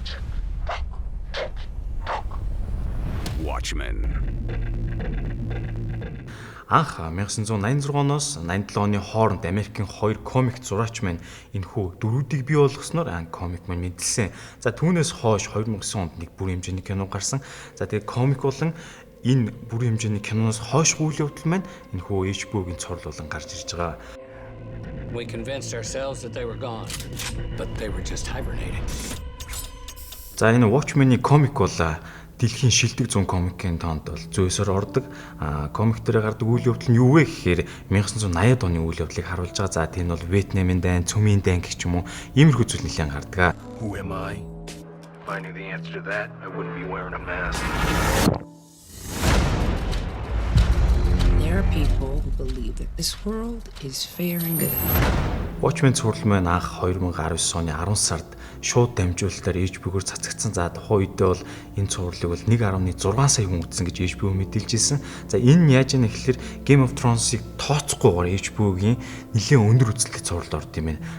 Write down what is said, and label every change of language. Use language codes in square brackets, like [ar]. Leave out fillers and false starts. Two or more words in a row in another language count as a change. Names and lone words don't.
[mn] Анх 1986-оноос 87 оны хооронд Америкийн хоёр комик зураач маань энэхүү дөрүүдийг бий болгосноор комик маань мэдэлсэн. За түүнээс хойш 2009 онд нэг бүрийн хэмжээний кино гарсан. За тэгээд комик болон энэ бүрийн хэмжээний киноноос хойш үйл явдал маань энэхүү HBO-гийн цорл болон гарч ирж байгаа. [en] We convinced ourselves that they were gone, but they were just hibernating. [mn] За энэ Watchmen-ийн комик бол дэлхийн шилдэг 100 комикийн тоонд бол зөөсөр ордог. Комик дээр гардаг үйл явдал нь юу вэ гэхээр 1980-ад оны үйл явдлыг харуулж байгаа. За тийм нь бол Вьетнамын дайн, Цөмийн дайн гэх юм уу, иймэрхүү зүйл нэлээд гардаг. [en] Who am I? If I knew the answer to that, I wouldn't be wearing a mask. There are people who believe that this world is fair and good. [mn] Watchmen цуврал маань анх 2019 оны 10 сард шууд дамжуулалтаар HBO-гоор цацагдсан. За тухайн үедээ бол энэ цувралыг бол 1.6 сая хүн үзсэн гэж HBO мэдээлж ирсэн. За энэ нь яаж яана гэхээр Game of Thrones-ыг тооцохгүйгээр HBO-гийн нэлээд өндөр үзэлттэй цувралд орд юм байна.